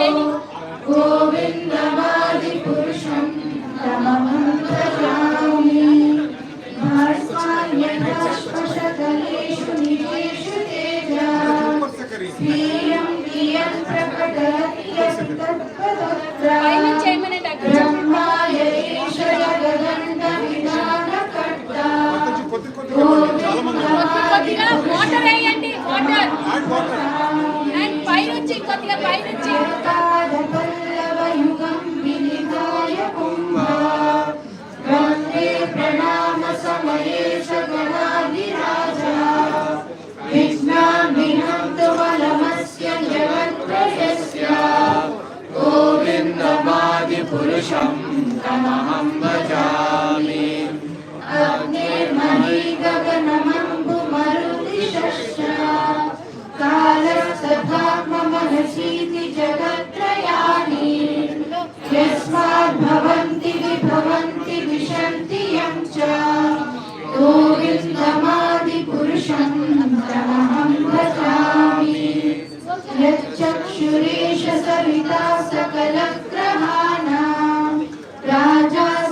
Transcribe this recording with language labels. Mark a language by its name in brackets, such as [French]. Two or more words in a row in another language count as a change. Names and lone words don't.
[Sanskrit] गोविन्दमादिपुरुषं तमहं भजामि भास्वान्यदाश्मशकलेषु निजेषु तेजा प्रियं प्रियं प्रकटयत्यस्तत्त्वदत्रा ब्रह्माय एष जगदण्डविधानकर्ता [Telugu] Water వేయండి [English] water and [Telugu] పైనుంచి కొద్దిగా పైనుంచి [Sanskrit] పల్లవయుగం వినిధాయ కుంభా వందే ప్రణామ సమయే సగణాధిరాజా విఘ్నాన్ విహంతు బలమస్య జగత్రయస్య गोविन्दमादिपुरुषं तमहं भजामि अग्निर्मही गगनमम्बुमरुदिशश्च कालस्तथात्ममनसीति जगत्त्रयाणि यस्माद्भवन्ति विभवन्ति विशन्ति यं च गोविन्दमादिपुरुषं तमहं भजामि यच्चक्षुरेश सविता सकलग्रहाणां राजा